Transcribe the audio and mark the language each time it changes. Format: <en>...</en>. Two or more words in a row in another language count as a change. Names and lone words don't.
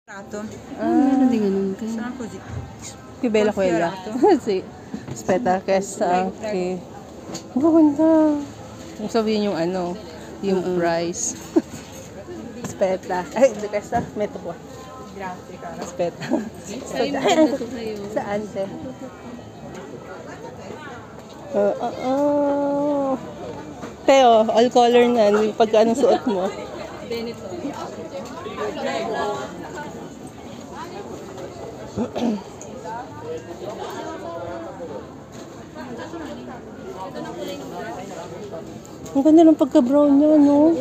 <tl>Meron din ganun.</tl> <it>Sono così. Più bella quella. Sì. Aspetta, questa anche.</it> <tl>Ang ganda. Kung sabihin yung ano, yung price.</tl> <it>Aspetta. Ay, questa metto qua. Grazie, cara. Aspetta.</it> <tl>Ay, maganda to sa'yo. Saan, te? Teo,</tl> <en>all color</en> <tl>na. Pagka anong suot mo. Benetton. Ang ganda ng pagka-brown niya, no?</tl>